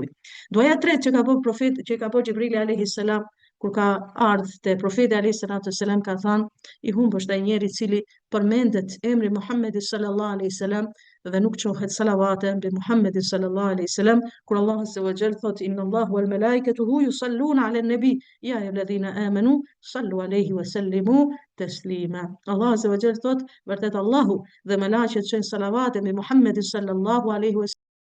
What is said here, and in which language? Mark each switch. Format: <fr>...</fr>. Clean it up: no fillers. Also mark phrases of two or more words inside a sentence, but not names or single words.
<sq>Duaja e tretë që ka bërë profeti, që ka bërë Xhibrili</sq> <ar>عليه السلام</ar> <sq>kur ka ardhur te profeti</sq> <ar>عليه السلام,</ar> <sq>ka thënë, i humbë është ai njeri i cili përmendet emri Muhammedi</sq> <ar>صلى الله عليه وسلم</ar> <sq>dhe nuk çohet salavate mbi Muhammedin</sq> <ar>صلى الله عليه وسلم,</ar> <sq>kur Allah</sq> <ar>عز وجل</ar> <sq>thot</sq> <ar>إن الله وملائكته يصلون على النبي يا أيها الذين آمنوا صلوا عليه وسلموا تسليما.</ar> <sq>Allah</sq> <ar>عز وجل</ar> <sq>thot vërtet Allahu dhe melaqet çojnë salavate mbi Muhammedin</sq> <ar>صلى الله عليه</ar>